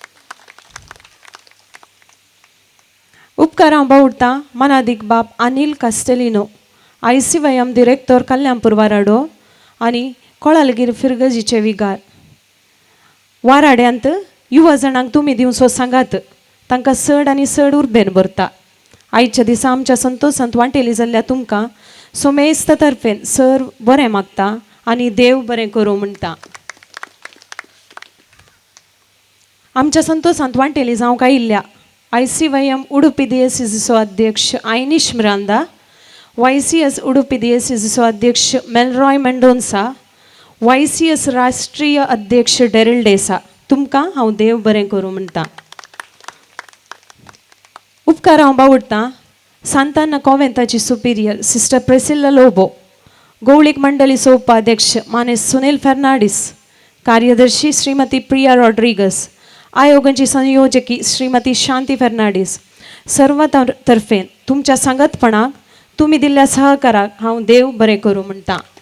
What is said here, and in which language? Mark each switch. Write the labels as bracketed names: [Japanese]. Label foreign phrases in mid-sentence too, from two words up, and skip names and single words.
[Konkani] उपकार हांव बावडटां मानादीक बाप अनिल कास्टेलिनो ICYM डिरेक्टर कल्याणपूर वाराडो आनी कोळालगीर फिरगजीचे विगार वाराड्यांत युवा जाणांक तुमी दिवचो सांगात तांकां चड आनी चड उर्बेन भरता आयच्या दिसा आमच्या संतोषांत वांटेली जाल्ल्या तुमकां सोमेस्त तर्फेन सर बरें मागता आनी देव बरें करूं म्हणटा आमच्या संतोषांत वांटेली जावंक आयिल्ल्या ICYM उडुपी DSCCचो अध्यक्ष आयनिश मिरांदा, YCS उडुपी DSCCचो अध्यक्ष मेलरॉय मेंडोन्सा, YCS राष्ट्रीय अध्यक्ष डेरिल डेसा, तुमकां हांव देव बरें करूं म्हणटा. उपकार हांव बावडटां सांताना कॉव्हेंताची सुपिरियर सिस्टर प्रेसिल्ला लोबो, गवळीक मंडळीचो उपाध्यक्ष माने सुनील फेर्नांडीस, कार्यदर्शी श्रीमती प्रिया रॉड्रिगस, आयोगाची संयोजकी श्रीमती शांती फेर्नांडीस, सर्व तर्फेन तुमच्या संगतपणाक तुमी दिल्ल्या सहकाराक हांव देव बरें करूं म्हणटा.